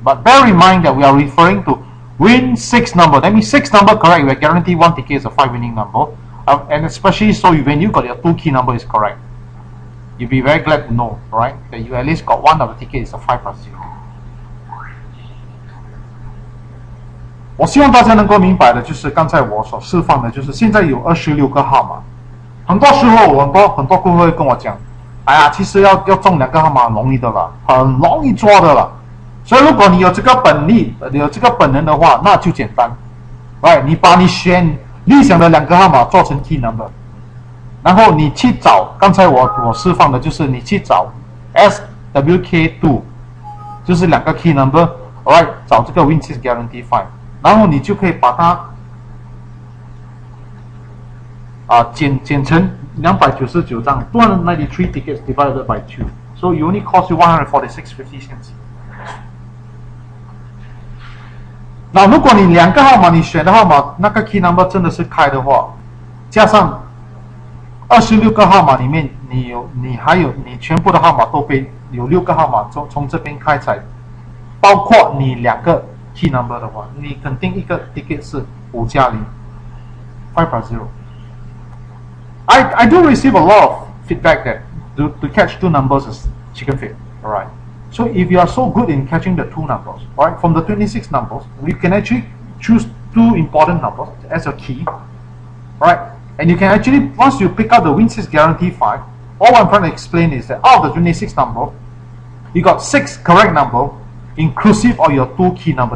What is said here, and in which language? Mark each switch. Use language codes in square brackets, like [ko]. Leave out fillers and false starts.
[en] But bear in mind that we are referring to win 6 number. That means 6 number correct, we are guaranteed 1 ticket is a 5 winning number. And especially so when you got your 2 key number is correct, you'll be very glad to know, right, that you at least got 1 of the ticket is a 5 plus 0. [zh] 我希望大家能够明白的就是刚才我所示范的，就是现在有26个号码。很多时候很多顾客会跟我讲，哎呀，其实要中2个号码很容易的啦，很容易抓的啦。所以如果你有这个本力，有这个本能的话，那就简单。 right， 你把你选理想的2个号码做成 key number， 然后你去找刚才我示范的就是你去找 SWK2， 就是2个 key number，alright， 找这个 WinTOTO Guarantee 5， 然后你就可以把它减成299张 [en] 293 tickets divided by 2. So you only cost you 146.50 cents. [zh] 那如果你2个号码你选的号码那个 key number 真的是开的话，加上26个号码里面你全部的号码都被有6个号码从这边开采，包括你2个 key number 的话，你肯定一个 ticket 是5加0 [en] 5 plus 0。 I do receive a lot of feedback that to catch 2 numbers is chicken feed. Alright. So if you are so good in catching the 2 numbers, alright, from the 26 numbers, you can actually choose 2 important numbers as a key. Right? And you can actually, once you pick up the WinTOTO Guarantee 5, all I'm trying to explain is that out of the 26 number, you got 6 correct number, inclusive of your 2 key number.